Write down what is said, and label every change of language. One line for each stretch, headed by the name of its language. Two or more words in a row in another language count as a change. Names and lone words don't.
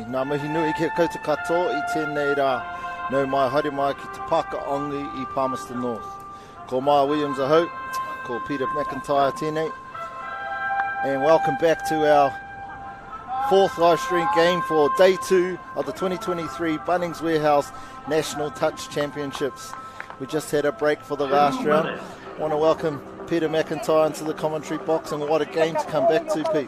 Māori: Nā mihi nui ki koutou katoa I tēnei rā. Nau mai haere mai ki te Pākaongi I Palmerston North. Ko Maya Williams ahau, ko Peter McIntyre tēnei.
English: And welcome back to our fourth live stream game for day 2 of the 2023 Bunnings Warehouse National Touch Championships. We just had a break for the last round. I want to welcome Peter McIntyre into the commentary box, and what a game to come back to, Pete.